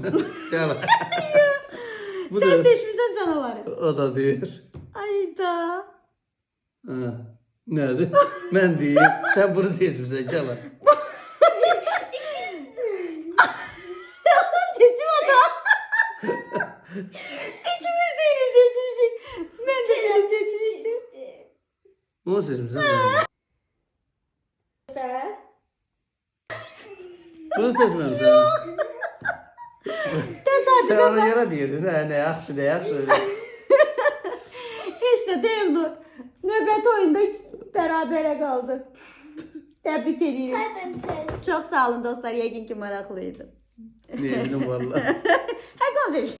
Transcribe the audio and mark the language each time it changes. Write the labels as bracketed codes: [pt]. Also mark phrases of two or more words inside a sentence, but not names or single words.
[az] Gəl. Bu Sən da seçmirsən canavarı. o da deyir. Ayda. Hə. Nədir? Mən deyim, sən bunu seçmişsən, gəl. Seçim ata. İkimiz de yine seçmişik. [tr] Ben de beni seçmiştim. [az] Onu seçmişsən. [tr] Sen? [az] Bunu seçməmişsən. [tr] Tesadüf [az] Sen ona görə deyirdin, hə, nə yaxşı, nə yaxşı. [tr] Hiç de değil bu. Nöbet oyunda berabere kaldı. Tebrik ediyorum. Çok sağ olun dostlar. [az] Yəqin ki maraqlıydı. [tr] Ne bileyim valla. Hadi konuşalım.